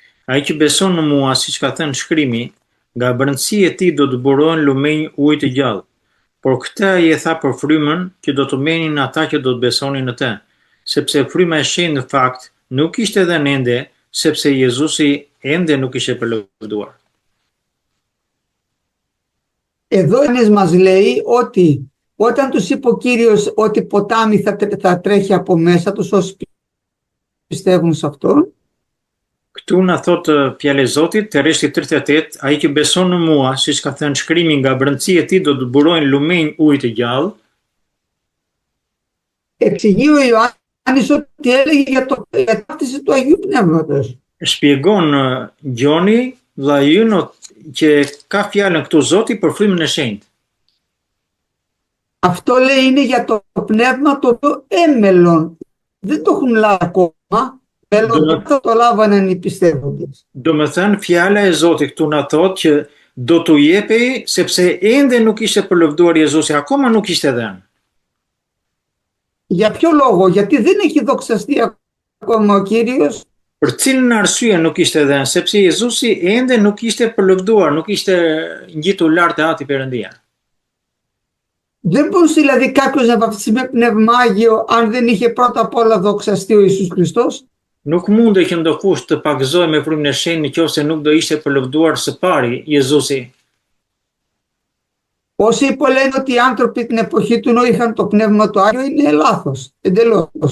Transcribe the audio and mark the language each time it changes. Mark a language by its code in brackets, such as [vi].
[sq] Ai që beson në mua, siç ka thënë shkrimi, nga brendësia e tij do të burohen lumenj ujë të gjallë. Por këtë ai e tha për frymën që do të merrnin ata që do të besonin në të, sepse fryma e shenjtë në fakt nuk ishte dhënë ende, sepse Jezusi ende nuk ishte përlëvduar." [el] Εδώ μας λέει ότι όταν τους είπε ο Κύριος ότι ποτάμι θα τρέχει από μέσα τους όσοι πιστεύουν σε αυτόν, [sq] Këtu na thotë fjala e Zotit te rreshti 38, ai që beson në mua, siç ka thënë shkrimi, nga brendësia e tij do të burojnë lumenj ujë të gjallë. [el] εξηγεί ο Ιωάννης ότι έλεγε για την ταύτιση του Αγίου Πνεύματος. [sq] Shpjegon Gjoni, vllai ynë, që ka fjalën këtu Zoti për frymën e shenjtë. [el] Αυτό λέει είναι για το πνεύμα το οποίο έμελλον. Δεν το έχουν λάβει ακόμα. Μέλλον θα το λάβαναν οι πιστεύοντες. [sq] Do me thënë, fjala e Zotit këtu na thotë që do t'u jepej sepse ende nuk ishte përlëvduar Jezusi, akoma nuk ishte dhënë. [el] Για ποιο λόγο? Γιατί δεν έχει δοξαστεί ακόμα ο Κύριος. [sq] Për cilën arsye nuk ishte dhënë? Sepse Jezusi ende nuk ishte përlëvduar, nuk ishte ngjitur lart e Ati Perëndia. [el] Δεν μπορούσε δηλαδή κάποιος να βαφτιστεί με πνεύμα Άγιο αν δεν είχε πρώτα απ' όλα δοξαστεί ο Ιησούς Χριστός. [sq] Nuk mundej që ndokush të pagëzoj me frymën e shenjtë nëse nuk do ishte përlëvduar së pari Jezusi. [el] Όσοι λένε ότι οι άνθρωποι την εποχή του Νόου είχαν το πνεύμα του Άγιο είναι λάθος, εντελώς.